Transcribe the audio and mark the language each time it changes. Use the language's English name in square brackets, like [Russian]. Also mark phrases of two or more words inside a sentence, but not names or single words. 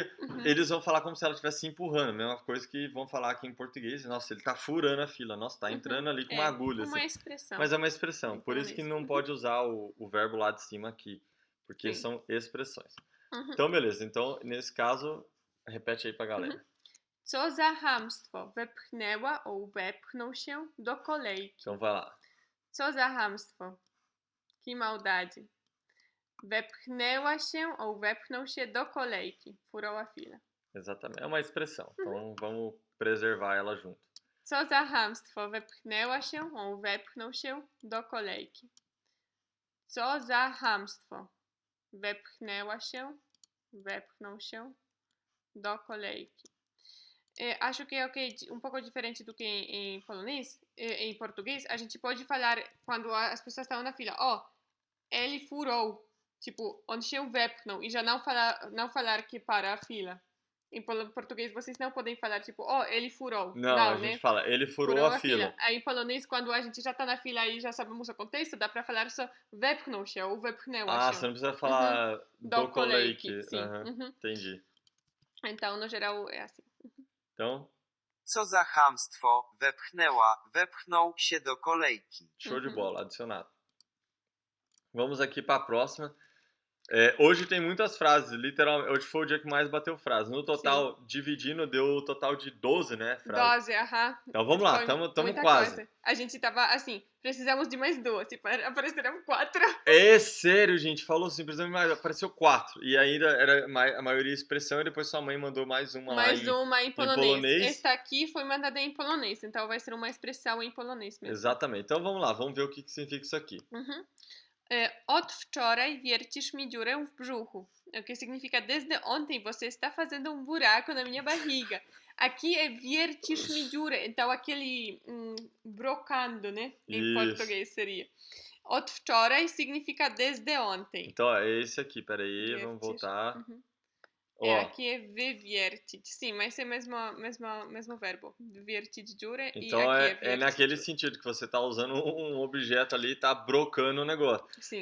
[Portuguese] Eles vão falar como se ela estivesse empurrando, a mesma coisa que vão falar aqui em português. Nossa, ele tá furando a fila. Nossa, tá entrando ali com uma agulha. Uma assim. expressão. Mas é uma expressão. Por isso que não pode usar o verbo lá de cima aqui. Porque são expressões. Então, beleza. Então, nesse caso, repete aí pra galera. [Polish] Co za chamstwo wepchnęła ou wepchnął się do kolejki. [Portuguese] Então, vai lá. [Polish] Co za chamstwo. [Portuguese] Que maldade. [Polish] Wepchnęła się ou wepchnął się do kolejki. [Portuguese] Furou a fila. Exatamente. É uma expressão. Então, vamos preservar ela junto. [Polish] Co za chamstwo wepchnęła się ou wepchnął się do kolejki. Co za chamstwo wepchnęła się, wepchnął się do kolejki. [Portuguese] Acho que é um pouco diferente do que em polonês, em português. A gente pode falar quando as pessoas estão na fila, ele furou, tipo, onde [Polish] się wepchnął, [Portuguese] e já não falar que para a fila. Em português vocês não podem falar tipo, ele furou. Não, a gente fala, ele furou a fila. Aí em polonês, quando a gente já tá na fila e já sabemos o contexto, dá pra falar só [Polish] wepchnął się [Portuguese] ou [Polish] wepchnęła się. [Portuguese] Você não precisa falar [Polish] do kolejki. [Portuguese] Sim. Entendi. Então, no geral, é assim. Então... Co za chamstwo, wepchnął się do kolejki. Show de bola, adicionado. Vamos aqui para a próxima. Hoje tem muitas frases, literalmente. Hoje foi o dia que mais bateu frase. No total, dividindo, deu o total de 12, né? Frases. 12, Então vamos lá, estamos quase. Coisa. A gente tava assim, precisamos de mais 2, e apareceram 4. É sério, gente, falou assim, precisamos de mais, apareceu 4. E ainda era a maioria expressão, e depois sua mãe mandou mais uma lá em polonês. Esta aqui foi mandada em polonês, então vai ser uma expressão em polonês mesmo. Exatamente, então vamos lá, vamos ver o que significa isso aqui. [Polish] Od wczoraj wiercisz mi dziurę w brzuchu. [Portuguese] O que significa desde ontem você está fazendo um buraco na minha barriga. Aqui é [Polish] wiercisz mi dziurę, [Portuguese] então aquele brocando, né? Em português seria. [Polish] Od wczoraj [Portuguese] significa desde ontem. Então, é esse aqui, peraí, vamos voltar. Aqui é wywiercić. Sim, mas é o mesmo verbo. [Polish] Wywiercić dziurę [Portuguese] então, e aqui é naquele sentido que você tá usando um objeto ali e tá brocando o negócio. Sim.